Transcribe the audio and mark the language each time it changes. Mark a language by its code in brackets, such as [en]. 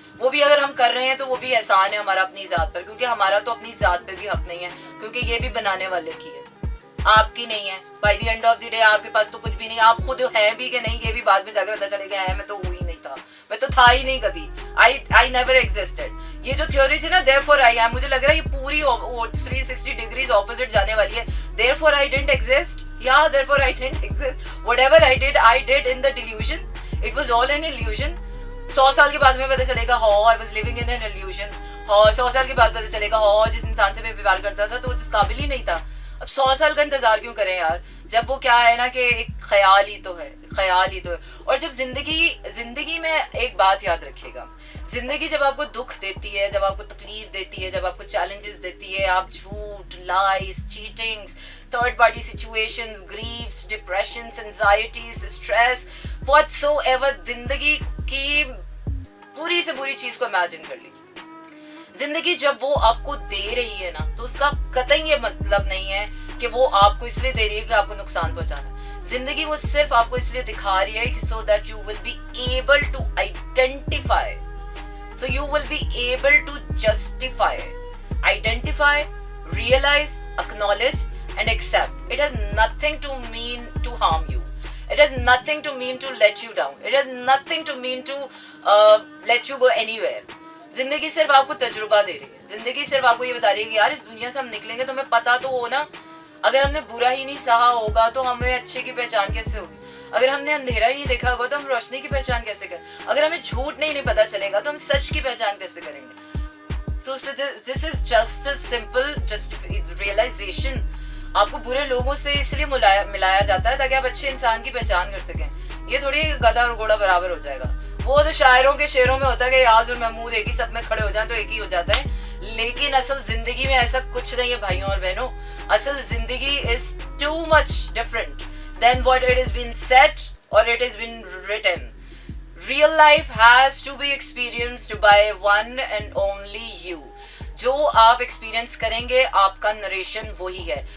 [ur] وہ بھی اگر ہم کر رہے ہیں تو وہ بھی احسان ہے ہمارا اپنی ذات پر, کیونکہ ہمارا تو اپنی ذات پہ بھی حق نہیں ہے, کیونکہ یہ بھی بنانے والے کی ہے, آپ کی نہیں ہے. [en] by the end of the day [ur] آپ کے پاس تو کچھ بھی نہیں, آپ خود ہیں بھی کہ نہیں یہ بھی بعد میں جا کے پتا چلے گا ہے میں تو ہوئی نہیں تھا, میں تو تھا ہی نہیں کبھی, [en] I never existed. [ur] یہ جو تھیوری تھی نا [en] therefore I am, [ur] مجھے لگ رہا ہے یہ پوری 360 ڈگریز اپوزٹ جانے والی ہے. [en] therefore I didn't exist, yeah therefore I didn't exist, whatever I did in the delusion, it was all an illusion. [ur] 100 سال کے بعد میں پتہ چلے گا ہاں [en] I was living in an illusion, [ur] ہاں 100 سال کے بعد پتہ چلے گا ہاں جس انسان سے میں پیار کرتا تھا تو وہ جس قابل ہی نہیں تھا. اب 100 سال کا انتظار کیوں کریں یار, جب وہ کیا ہے نا کہ ایک خیال ہی تو ہے, خیال ہی تو ہے. اور جب زندگی میں ایک بات یاد رکھیے گا, زندگی جب آپ کو دکھ دیتی ہے, جب آپ کو تکلیف دیتی ہے, جب آپ کو چیلنجز دیتی ہے, آپ جھوٹ, [en] lies, cheatings, third party situations, griefs, depressions, anxieties, stress, whatsoever, [ur] زندگی کی پوری سے بری چیز کو امیجن کر لیجیے. زندگی جب وہ آپ کو دے رہی ہے نا تو اس کا قطعی یہ مطلب نہیں ہے کہ وہ آپ کو اس لیے دے رہی ہے کہ آپ کو نقصان پہنچانا. زندگی وہ صرف آپ کو اس لیے دکھا رہی ہے کہ [en] So that you will be able to identify, so you will be able to justify, identify, realize, acknowledge and accept. It has nothing to mean to harm you. It has nothing to mean to let you down. It has nothing to mean to let you go anywhere. [ur] زندگی صرف آپ کو تجربہ دے رہی ہے, زندگی صرف آپ کو یہ بتا رہی ہے کہ یار اس دنیا سے ہم نکلیں گے تو ہمیں پتہ تو ہو نا, اگر ہم نے برا ہی نہیں سہا ہوگا تو ہمیں اچھے کی پہچان کیسے ہوگی, اگر ہم نے اندھیرا ہی نہیں دیکھا ہوگا تو ہم روشنی کی پہچان کیسے کریں, اگر ہمیں جھوٹ نہیں پتہ چلے گا تو ہم سچ کی پہچان کیسے کریں گے. [en] So this is just a simple realization. [ur] آپ کو برے لوگوں سے اس لیے ملایا جاتا ہے تاکہ آپ اچھے انسان کی پہچان کر سکیں. یہ تھوڑی گدھا اور گھوڑا برابر ہو جائے گا. وہ تو شاعروں کے شعروں میں ہوتا ہے کہ یاز اور محمود ایک ہی سب میں کھڑے ہو جائیں تو ایک ہی ہو جاتا ہے, لیکن اصل زندگی میں ایسا کچھ نہیں ہے بھائیوں اور بہنوں. اصل زندگی [en] is too much different than what it has been said or it has been written. Real life has to be experienced by one and only you. [ur] جو آپ ایکسپیرینس کریں گے آپ کا نریشن وہی ہے.